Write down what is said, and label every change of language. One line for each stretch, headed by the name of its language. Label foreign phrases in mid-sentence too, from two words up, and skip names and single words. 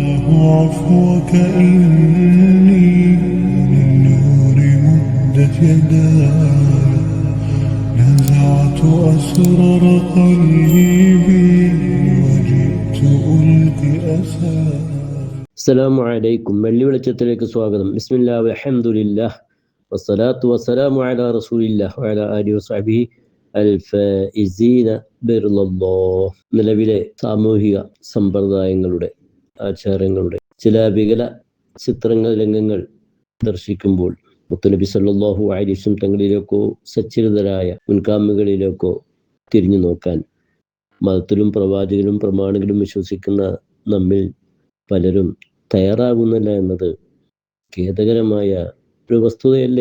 Arabic: عفوك إني للنور مدت يداي نزعت أسرار قلبي وجئت ألقي أساي. السلام عليكم.
Malayalam: വെള്ളി വെളിച്ചത്തിലേക്ക് സ്വാഗതം.
Arabic: بسم الله والحمد لله والصلاة والسلام على رسول الله وعلى آله وصحبه الفائزين برضا الله.
Malayalam: നിലവിലെ സാമൂഹിക സമ്പ്രദായങ്ങളുടെ ആചാരങ്ങളുടെ ചില വികല ചിത്രങ്ങൾ രംഗങ്ങൾ ദർശിക്കുമ്പോൾ മുത്തുനബി
Arabic: صلى الله عليه وسلم
Malayalam: തങ്ങളിലേക്കോ സച്ചരിതരായ മുൻഗാമികളിലേക്കോ തിരിഞ്ഞു നോക്കാൻ മതത്തിലും പ്രവാചകനും പ്രമാണികളും വിശ്വസിക്കുന്ന നമ്മിൽ പലരും തയ്യാറാകുന്നില്ല എന്നത് ഖേദകരമായ ഒരു വസ്തുതയല്ലേ.